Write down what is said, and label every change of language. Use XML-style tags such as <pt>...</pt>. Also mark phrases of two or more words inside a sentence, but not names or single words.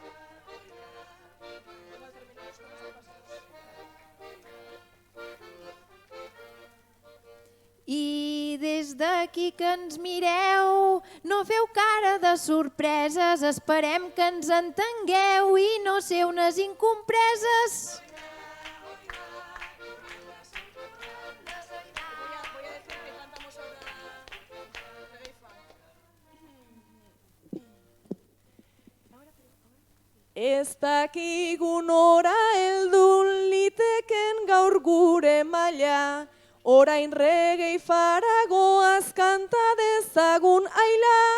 <ca>I des d'aquí que ens mireu, no feu cara de sorpreses, esperem que ens entengueu i no ser unes incompreses.</ca> <eu>Ez dakigu nora heldu liteken gaur gure maila, orain reggae faragoaz kanta dezagun aila.</eu>